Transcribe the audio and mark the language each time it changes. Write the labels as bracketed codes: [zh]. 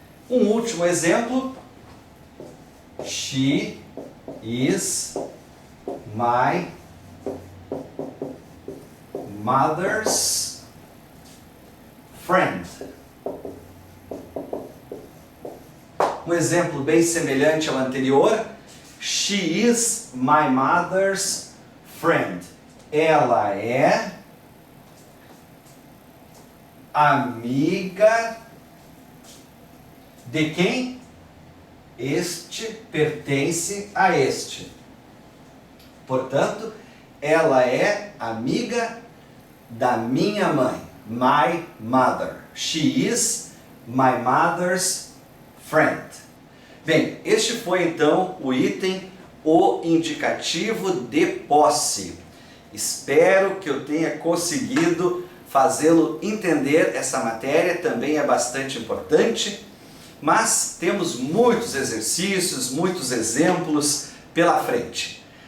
[pt] Um último exemplo. [en] She is my mother's friend. [pt] Um exemplo bem semelhante ao anterior. [en] She is my mother's friend. [pt] Ela é amiga de quem? Este pertence a este. Portanto, ela é amiga da minha mãe. [en] My mother. She is my mother's friend. [pt] Bem, este foi então o item, o indicativo de posse. Espero que eu tenha conseguido fazê-lo entender. Essa matéria também é bastante importante, mas temos muitos exercícios, muitos exemplos pela frente.